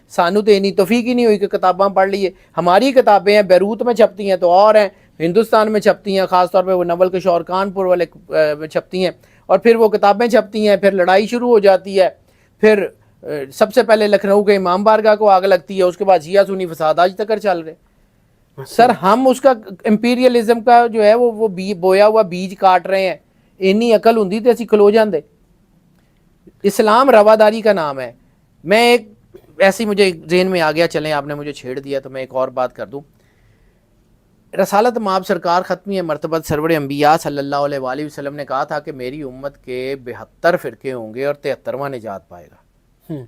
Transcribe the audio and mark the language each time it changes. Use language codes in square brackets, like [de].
[ur] سانو تو اتنی توفیق ہی نہیں ہوئی کہ کتاباں پڑھ لیے. ہماری کتابیں ہیں بیروت میں چھپتی ہیں تو اور ہیں, ہندوستان میں چھپتی ہیں, خاص طور پہ وہ نول کشور کانپور والے میں چھپتی ہیں. اور پھر وہ کتابیں چھپتی ہیں, پھر لڑائی شروع ہو جاتی ہے. پھر سب سے پہلے لکھنؤ کے امام بارگاہ کو آگ لگتی ہے, اس کے بعد شیعہ سنی فساد آج تک چل رہے. سر ہم اس کا امپیریلزم کا جو ہے وہ بویا ہوا بیج کاٹ رہے ہیں. [pa] اینی عقل ہوندی تے اسی کھلو جاندے. [ur] اسلام رواداری کا نام ہے. میں ایک ایسی مجھے ذہن میں آ گیا, چلیں آپ نے مجھے چھیڑ دیا تو میں ایک اور بات کر دوں. رسالت مآب سرکار ختمی مرتبت سرور انبیاء صلی اللہ علیہ وآلہ وسلم نے کہا تھا کہ میری امت کے 72 فرقے ہوں گے اور 73واں نجات پائے گا.